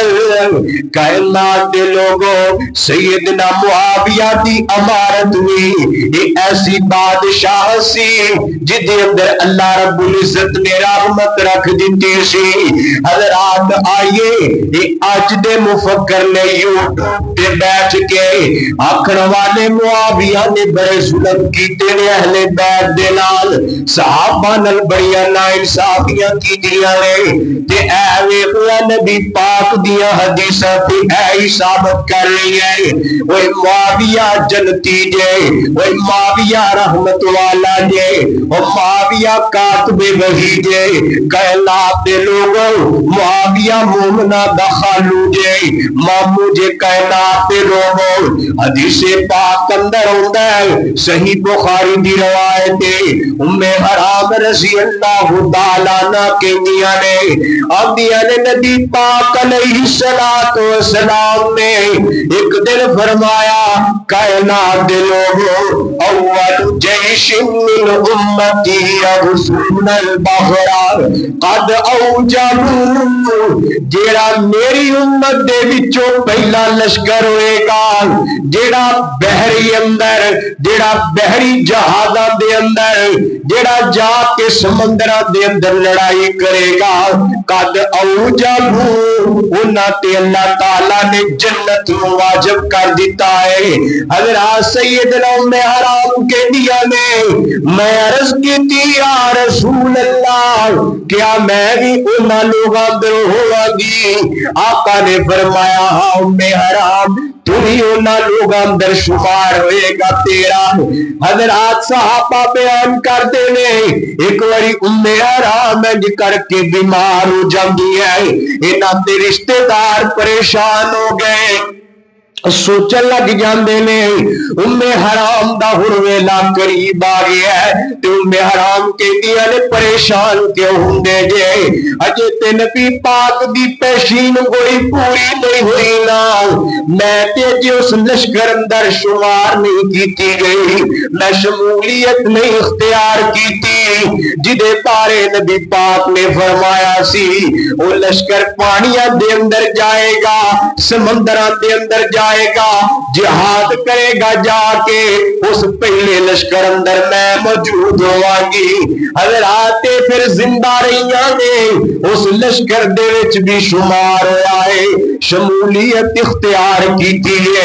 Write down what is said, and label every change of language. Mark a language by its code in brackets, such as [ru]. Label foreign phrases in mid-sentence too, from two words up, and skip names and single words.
[pa] کائنات دے لوگوں سیدنا معاویہ دی امارت ہوئی، ایک ایسی بادشاہ سی جدے اندر [ar] اللہ رب العزت [pa] نے رحمت رکھ دیتی سی. حضرات آئیے آج دے مفکر نے یوٹیوب پہ بیٹھ کے آکھن والے معاویہ نے بڑے ظلم کیتے نے اہل بیت دے نال، صحابہ نال بڑیاں نا انصافیاں کیتیاں نے، تے اے ویکھنا نبی پاک دیاں حدیثاں تے اے ہی ثابت کر رہی ہے وہ معاویہ جنتی جے، وہ معاویہ رحمت والا جے، وہ معاویہ کاتب وحی جے، کائنات دے لوگوں معاویہ مومنہ دا خالو جے، مامو جے کائنات دے لوگوں۔ حدیث پاک اندر ہوندا ہے صحیح بخاری دی روایت ہے ام حرام [ar] رضی اللہ تعالی عنہ [pa] کہندیاں نے آندیاں نے نبی پاک [ar] علیہ الصلوۃ والسلام [pa] نے ایک دن فرمایا کائنات دے لوگوں [ar] اول جیش من امتی یغزون البحر قد اوجبوا، [pa] جیڑا میری امت دے وچوں پہلا لشکر ہوئے گا جیڑا بحری اندر جیڑا بحری جہازاں دے اندر جیڑا جا کے سمندراں دے اندر لڑائی کرے گا [ar] قد اوجبوا، [pa] انہاں تے اللہ تعالی نے جنت واجب کر دیتا ہے۔ حضرات سیدنا ام حرام کے دیا نے میں عرض کی تھی یا رسول اللہ کیا میں بھی انہاں لوگاں در ہوا گی؟ آقا نے فرمایا ہاں ام حرام تو ہی انہاں لوگاں اندر شمار ہوئے گا تیرا۔ حضرات صحابہ بیان کرتے نے ایک واری ام حرام کر کے بیمار ہو جاندی ہے، انہاں دے رشتہ دار پریشان ہو گئے، سوچن لگ جاندے نے ام حرام دا ہن ویلا قریب آ گیا ہے تے ام حرام کہندیاں نے پریشان کیوں ہوندے جے اجے تے نبی پاک دی پیشین کوئی پوری نہیں ہوئی نا، میں تے جے اس لشکر اندر شمار نہیں کیتی گئی، میں شمولیت نہیں اختیار کیتی جدے بارے نبی پاک نے فرمایا سی وہ لشکر پانیاں دے اندر جائے گا، سمندراں دے اندر جائے گا، جہاد کرے گا، جا کے اس پہلے لشکر اندر میں موجود ہوا گی۔ حضرات پھر زندہ رہیاں نے اس لشکر دے وچ بھی شمار ہویا ہے، شمولیت اختیار کی تھی ہے۔